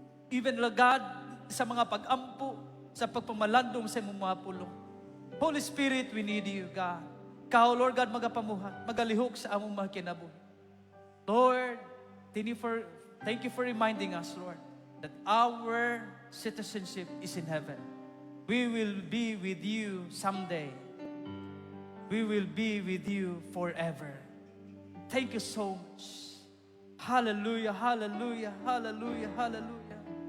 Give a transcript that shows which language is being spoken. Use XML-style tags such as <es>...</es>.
<ceb>Even, Lord God, sa mga pag-ampo, sa pagpamalandong sa imong mga pulong.</ceb> <en>Holy Spirit, we need you, God.</en> <ceb>Ikaw, Lord God, magapamuhat, magalihok sa among mga kinabuhi.</ceb> <en>Lord, thank you for reminding us, Lord, that our citizenship is in heaven. We will be with you someday. We will be with you forever. Thank you so much. Hallelujah, hallelujah, hallelujah, hallelujah.</en>